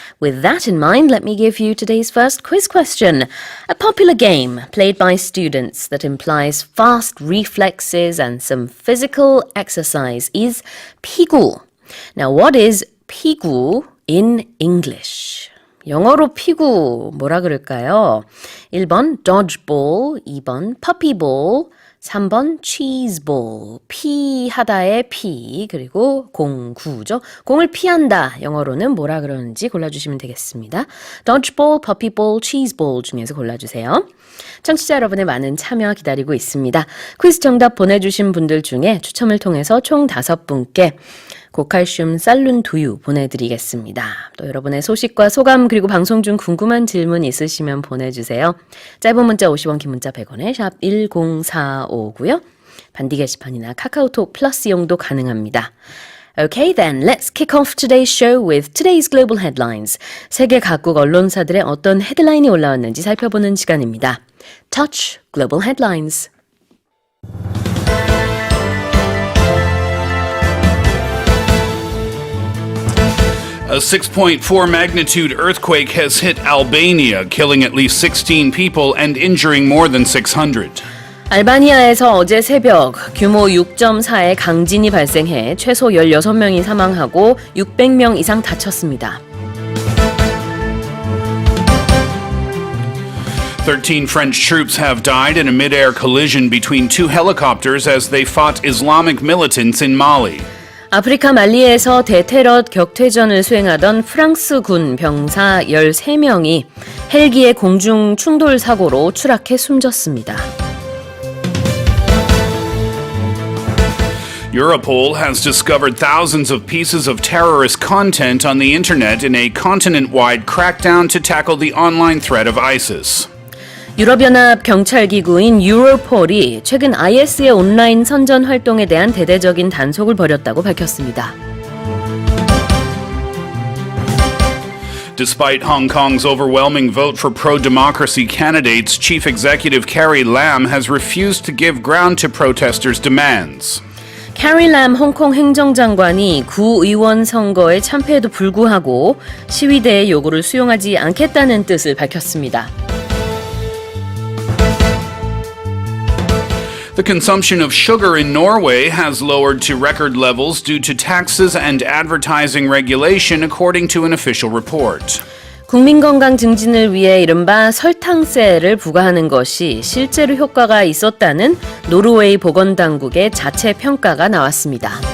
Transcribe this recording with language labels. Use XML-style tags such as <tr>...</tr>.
<en>With that in mind, let me give you today's first quiz question. A popular game played by students that implies fast reflexes and some physical exercise is 피구. Now, what is 피구 in English?</en> <ko>영어로 피구 뭐라 그럴까요? 1번 dodgeball, 2번 puppyball, 3번 cheeseball. 피하다의 피, 그리고 공구죠. 공을 피한다. 영어로는 뭐라 그러는지 골라주시면 되겠습니다. dodgeball, puppyball, cheeseball 중에서 골라주세요. 청취자 여러분의 많은 참여 기다리고 있습니다. 퀴즈 정답 보내주신 분들 중에 추첨을 통해서 총 5분께 고칼슘 쌀룬 두유 보내드리겠습니다. 또 여러분의 소식과 소감 그리고 방송 중 궁금한 질문 있으시면 보내주세요. 짧은 문자 50원, 긴 문자 100원에 샵 1045고요. 반디 게시판이나 카카오톡 플러스 이용도 가능합니다.</ko> <en>Okay then, let's kick off today's show with today's global headlines.</en> <ko>세계 각국 언론사들의 어떤 헤드라인이 올라왔는지 살펴보는 시간입니다.</ko> <en>Touch Global Headlines. A 6.4 magnitude earthquake has hit Albania, killing at least 16 people and injuring more than 600.</en> <ko>알바니아에서 어제 새벽 규모 6.4의 강진이 발생해 최소 16명이 사망하고 600명 이상 다쳤습니다.</ko> <en>13 French troops have died in a mid-air collision between two helicopters as they fought Islamic militants in Mali.</en> <ko>아프리카 말리에서 대테러 격퇴전을 수행하던 프랑스 군 병사 13명이 헬기의 공중 충돌 사고로 추락해 숨졌습니다.</ko> <en>Europol has discovered thousands of pieces of terrorist content on the internet in a continent-wide crackdown to tackle the online threat of ISIS.</en> <ko>유럽연합 경찰기구인 유로폴이 최근 IS의 온라인 선전 활동에 대한 대대적인 단속을 벌였다고 밝혔습니다.</ko> <en>Despite Hong Kong's overwhelming vote for pro-democracy candidates, Chief Executive Carrie Lam has refused to give ground to protesters' demands.</en> <ko>캐리 람 홍콩 행정장관이 구의원 선거에 참패에도 불구하고 시위대의 요구를 수용하지 않겠다는 뜻을 밝혔습니다.</ko> <en>The consumption of sugar in Norway has lowered to record levels due to taxes and advertising regulation, according to an official report.</en> <ko>국민 건강 증진을 위해 이른바 설탕세를 부과하는 것이 실제로 효과가 있었다는 노르웨이 보건당국의 자체 평가가 나왔습니다.</ko>